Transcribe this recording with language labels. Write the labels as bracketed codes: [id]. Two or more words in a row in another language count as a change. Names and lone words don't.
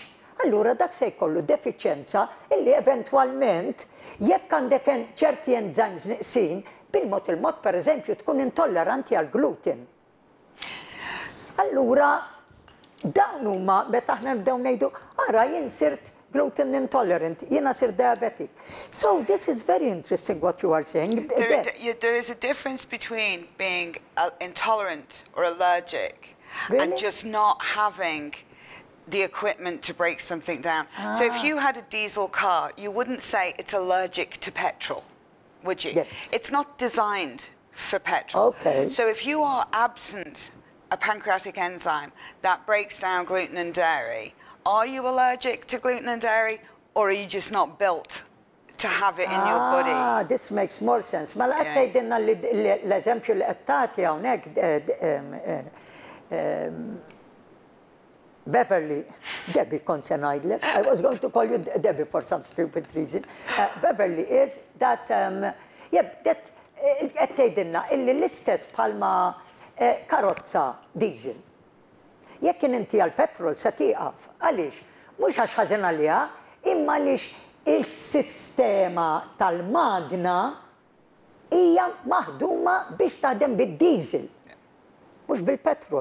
[mt] Allura dak se jkollu defiċenza illi eventwalment jekk għandek ċerti enzymes nieqsin bil-mod il-mod pereżempju tkun intolleranti għal gluten. Allura dawn huma meta aħna nibdew ngħidu ara jien sirt [en] gluten intolerant, [mt] jiena sir diabetic. [en] So this is very interesting what you are saying. There is a difference between being intolerant or allergic and just not having the equipment to break something down. So if you had a diesel car, you wouldn't say it's allergic to petrol, would you? Yes. It's not designed for petrol. Okay. So if you are absent a pancreatic enzyme that breaks down gluten and dairy, are you allergic to gluten and dairy, or are you just not built to have it in your body? This makes more sense. [mt] Ma qed tgħidilna l-eżempju li qed tagħti hawnhekk Beverly, Debbie kont se ngħidlek. [en] I was going to call you Debbie for some stupid reason. [mt] Beverly [en] is that [mt] qed tgħidilna illi l-istess bħalma karozza diesel. Jekk inti għal petrol se tieqaf, għaliex? Mhux għax ħażin għaliha, imma għaliex il-sistema tal-magna hija maħduma biex taħdem bid-diesel, mhux bil-petrol.